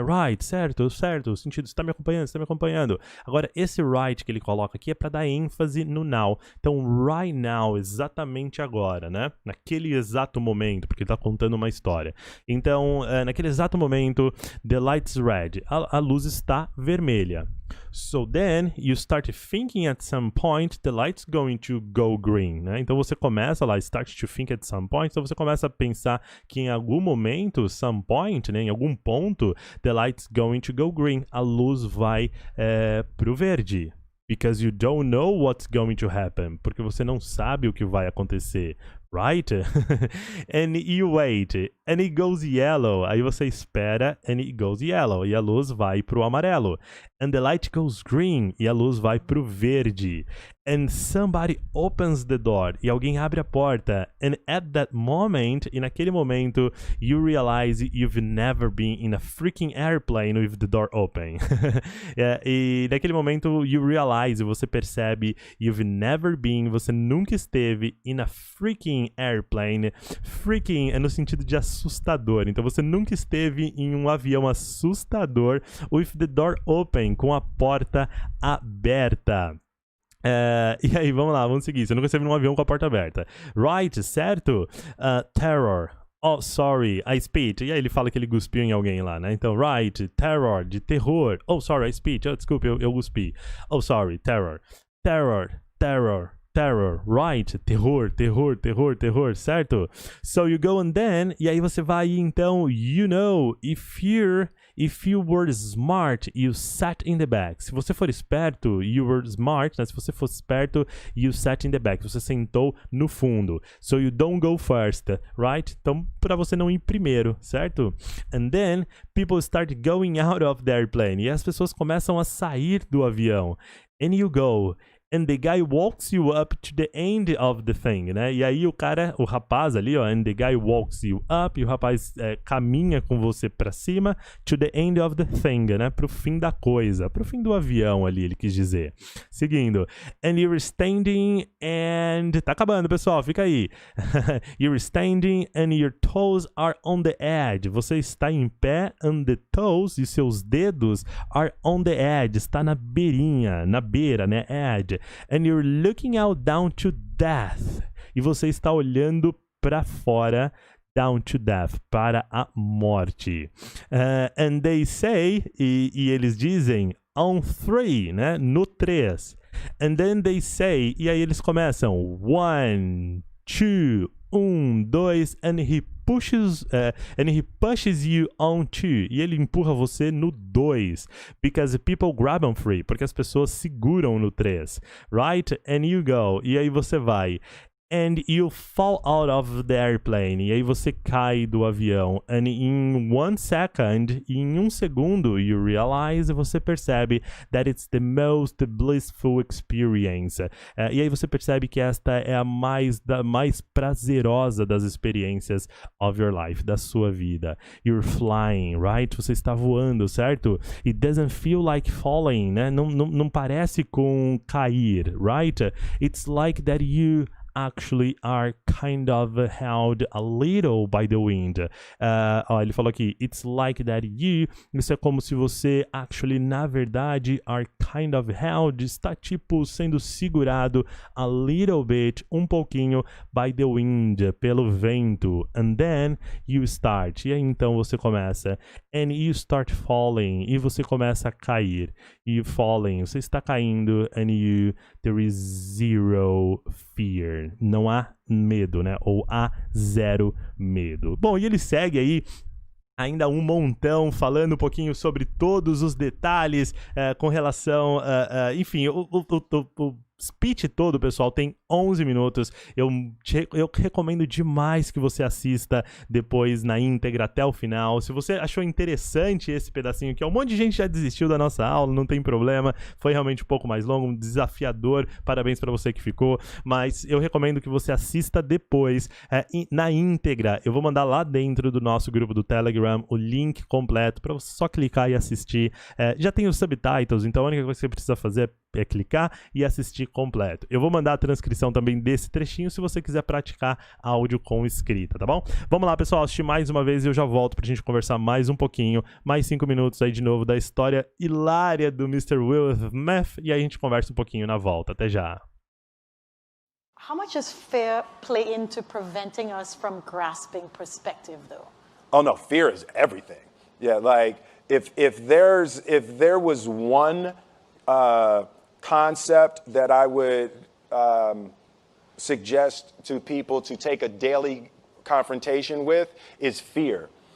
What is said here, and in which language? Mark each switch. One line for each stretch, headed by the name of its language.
Portuguese: Right, certo, o sentido, você tá me acompanhando. Agora, esse right que ele coloca aqui é para dar ênfase no now. Então,
English: right now,
Portuguese: exatamente agora, né? Naquele exato momento, porque ele tá contando uma história. Então, naquele exato momento,
English: the light's red,
Portuguese: a luz está vermelha.
English: So then, you start thinking at some point, the light's going to go green, né?
Portuguese: Então você começa lá,
English: start to think at some point,
Portuguese: então você começa a pensar que em algum momento,
English: some point,
Portuguese: né? Em algum ponto,
English: the light's going to go green,
Portuguese: a luz vai pro verde.
English: Because you don't know what's going to happen,
Portuguese: porque você não sabe o que vai acontecer.
English: Right? And you wait, and it goes yellow.
Portuguese: Aí você espera,
English: and it goes yellow.
Portuguese: E a luz vai pro amarelo.
English: And the light goes green.
Portuguese: E a luz vai pro verde.
English: And somebody opens the door.
Portuguese: E alguém abre a porta.
English: And at that moment,
Portuguese: e naquele momento,
English: you realize you've never been in a freaking airplane with the door open.
Portuguese: E naquele momento,
English: you realize,
Portuguese: você percebe,
English: you've never been,
Portuguese: você nunca esteve
English: in a freaking airplane.
Portuguese: Freaking é no sentido de assustador. Então você nunca esteve em um avião assustador
English: with the door open,
Portuguese: com a porta aberta. E aí, vamos lá, vamos seguir. Você nunca esteve num avião com a porta aberta.
English: Right, certo? Terror. Oh, sorry, I spit.
Portuguese: E aí ele fala que ele cuspiu em alguém lá, né?
English: Então, right, terror, de terror. Oh, sorry, I spit.
Portuguese: Oh, desculpa, eu cuspi.
English: Oh, sorry, terror. Terror, terror. Terror, right? Terror, terror, terror, terror, certo? So you go and then,
Portuguese: e aí você vai, então,
English: you know, if you were smart, you sat in the back.
Portuguese: Se você for esperto,
English: you were smart,
Portuguese: né? Se você fosse esperto,
English: you sat in the back.
Portuguese: Você sentou no fundo.
English: So you don't go first, right?
Portuguese: Então, para você não ir primeiro, certo?
English: And then, people start going out of the airplane.
Portuguese: E as pessoas começam a sair do avião.
English: And you go. And the guy walks you up to the end of the thing, né?
Portuguese: E aí o rapaz ali, ó,
English: and the guy walks you up,
Portuguese: e o rapaz caminha com você pra cima,
English: to the end of the thing,
Portuguese: né? Pro fim da coisa, pro fim do avião ali, ele quis dizer. Seguindo,
English: and you're standing and...
Portuguese: Tá acabando, pessoal, fica aí.
English: You're standing and your toes are on the edge.
Portuguese: Você está em pé,
English: and the toes,
Portuguese: e seus dedos
English: are on the edge,
Portuguese: está na beirinha, na beira, né?
English: Edge. And you're looking out down to death.
Portuguese: E você está olhando para fora,
English: down to death,
Portuguese: para a morte.
English: And they say,
Portuguese: e eles dizem,
English: on 3, né?
Portuguese: No 3.
English: And then they say,
Portuguese: e aí eles começam,
English: 1, 2, 1, 2, and he pushes you on 2.
Portuguese: E ele empurra você no 2.
English: Because people grab on 3.
Portuguese: Porque as pessoas seguram no 3.
English: Right? And you go.
Portuguese: E aí você vai.
English: And you fall out of the airplane.
Portuguese: E aí você cai do avião.
English: And in 1 second,
Portuguese: em 1 segundo,
English: you realize,
Portuguese: você percebe
English: that it's the most blissful experience.
Portuguese: E aí você percebe que esta é a mais prazerosa das experiências
English: of your life,
Portuguese: da sua vida.
English: You're flying, right?
Portuguese: Você está voando, certo?
English: It doesn't feel like falling, né?
Portuguese: Não parece com cair, right?
English: It's like that you actually are kind of held a little by the wind.
Portuguese: Ele falou aqui,
English: it's like that you,
Portuguese: isso é como se você
English: actually,
Portuguese: na verdade,
English: are kind of held,
Portuguese: está tipo sendo segurado
English: a little bit,
Portuguese: um pouquinho,
English: by the wind,
Portuguese: pelo vento.
English: And then you start.
Portuguese: E aí então você começa.
English: And you start falling.
Portuguese: E você começa a cair.
English: You falling.
Portuguese: Você está caindo.
English: And you, there is zero fear.
Portuguese: Não há medo, né? Ou há zero medo. Bom, e ele segue aí ainda um montão, falando um pouquinho sobre todos os detalhes com relação, enfim, o speech todo, pessoal, tem 11 minutos. Eu recomendo demais que você assista depois na íntegra até o final. Se você achou interessante esse pedacinho aqui, um monte de gente já desistiu da nossa aula, não tem problema. Foi realmente um pouco mais longo, desafiador. Parabéns para você que ficou. Mas eu recomendo que você assista depois na íntegra. Eu vou mandar lá dentro do nosso grupo do Telegram o link completo para você só clicar e assistir. Já tem os subtitles, então a única coisa que você precisa fazer é clicar e assistir completo. Eu vou mandar a transcrição também desse trechinho se você quiser praticar áudio com escrita, tá bom? Vamos lá, pessoal, assistir mais uma vez e eu já volto pra gente conversar mais um pouquinho, mais 5 minutos aí de novo da história hilária do Mr. Will Smith e aí a gente conversa um pouquinho na volta. Até já.
English: How much does fear play into preventing us from grasping perspective, though? Oh no, fear is everything. Yeah, like if there was one concept that I would suggest to people to take a daily confrontation with is fear.